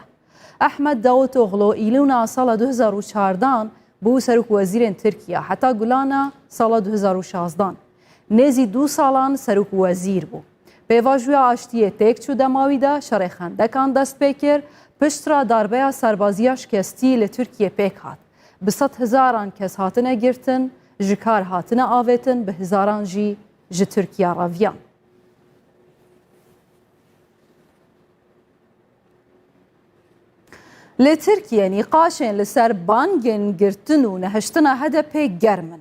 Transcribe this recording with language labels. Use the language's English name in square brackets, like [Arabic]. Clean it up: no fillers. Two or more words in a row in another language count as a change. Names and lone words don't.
[Kurdish] ئەحمەد داوتۆغلۆ ئیلونا ساڵە 2014 بوو سەرکوەزیرێن تورکیا حتا گولانە ساڵە 2016 نێزی 2 ساڵان سەرکوەزیر بوو. پێواژویا ئاشتیە تێک چوو دەماویدا شەڕێخەندەکان دەست پێ کرد پشترا داربەیە سەربازیە شکستی لە تورکیە پێک هات. بە 100,000 کەس هاتنە گرتن ji kar hatine avêtin bi hizaran jî ji Tirkiya reviyan. Li Tirkiye nîqaşên li ser bangên girtin û nehiştina HDP germin.